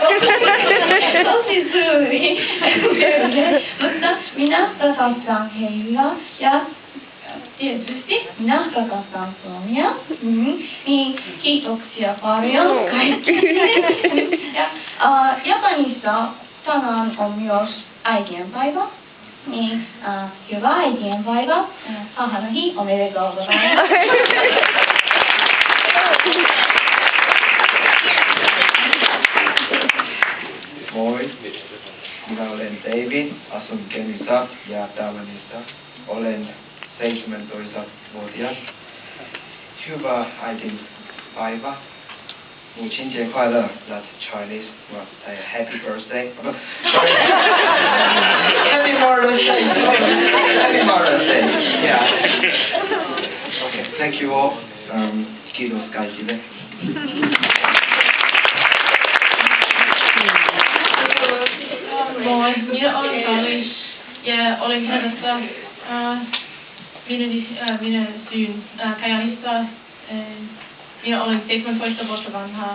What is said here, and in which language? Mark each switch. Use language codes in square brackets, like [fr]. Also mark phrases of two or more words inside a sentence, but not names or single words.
[fi] Tosi suuri perhe, mutta minä rakastan heillä ja tietysti minä rakastan Suomea. Niin, kiitoksia paljon kaikille. Ja Japanissa tänään on myös äitienpäivä. Niin, hyvää äitienpäivää. [ja] 母の日おめでとうございます。 [fi] Moi, minä olen David, asun Kenissä ja Taiwanissa. Olen 17-vuotias. Hyvää äitienpäivä. [zh] 母亲节快乐 [en] that's Chinese. Well, happy birthday. Sorry. Happy Mother's Day. Happy Mother's Day. Yeah. Okay, thank you all. [fi] Kiitos kaikille. Moi, minä olen Kali ja olen Kanadassa. Minä syyn Kajaanista. Minä olen 17 vuotta vanha.